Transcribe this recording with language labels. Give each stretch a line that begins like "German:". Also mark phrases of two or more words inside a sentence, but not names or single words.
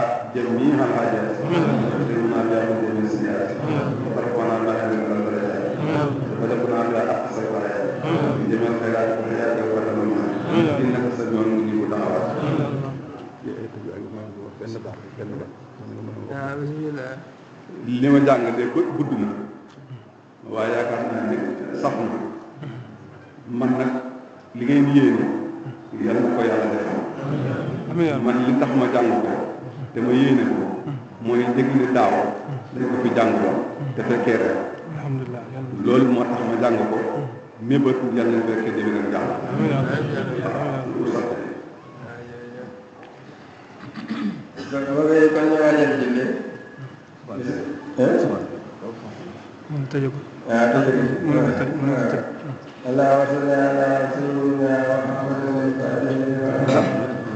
Arabic: جميع الحاجات وتقدمنا بها من جميع السيئات وترفعنا بها من الدرجات وتبلغنا بها اقصى الغايات من جميع الخيرات والحياه والممات انك سميع مجيب الدعوات.
Wolof: li ma jàng de gudd na waaye yaakaar naa ne sax na man nag li ngeen yéene yàlla na ko yàlla def man li tax ma jàng ko te ma yéene ko mooy dégg ne daaw dañ ko fi jàngloo te fekkee rek alhamdulilah loolu moo tax ma jàng ko mébét yàlla na fekkee déwén ak jàng kon ñu waajal julli mun tëjee ko
Arabic: اللهم صل على سيدنا محمد